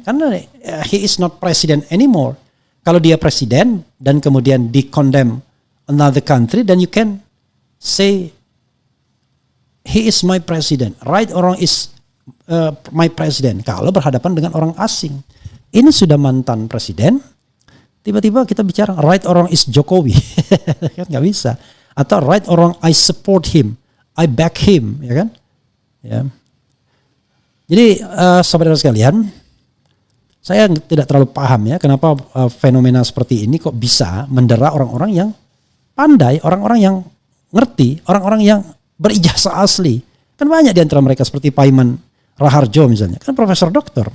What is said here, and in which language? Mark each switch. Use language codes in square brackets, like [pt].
[en] Karena he is not president anymore. [id] Kalau dia presiden dan kemudian di-condemn [en] another country, then you can say he is my president. Right or wrong is my president. [id] Kalau berhadapan dengan orang asing. Ini sudah mantan presiden. Tiba-tiba kita bicara [en] right or wrong is Jokowi. [id] Kan nggak bisa. [en] Atau right or wrong I support him. I back him. [id] Ya kan? Ya. Jadi saudara sekalian, saya tidak terlalu paham ya kenapa fenomena seperti ini kok bisa mendera orang-orang yang pandai, orang-orang yang ngerti, orang-orang yang berijazah asli. Kan banyak di antara mereka seperti Pak Iman Raharjo misalnya, kan profesor doktor.